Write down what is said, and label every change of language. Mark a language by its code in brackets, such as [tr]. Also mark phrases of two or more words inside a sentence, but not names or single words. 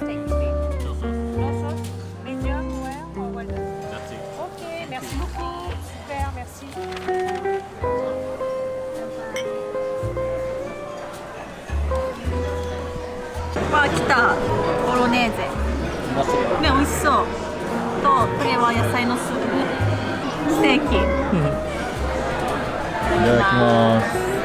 [en] Steak beef. No sauce, medium, well or well done. [fr] Ok, merci beaucoup. Super, merci. [ja] わあ、来た。ボロネーゼ。ね、美味しそう。と、これは野菜のスープ。ステーキ。いただきます。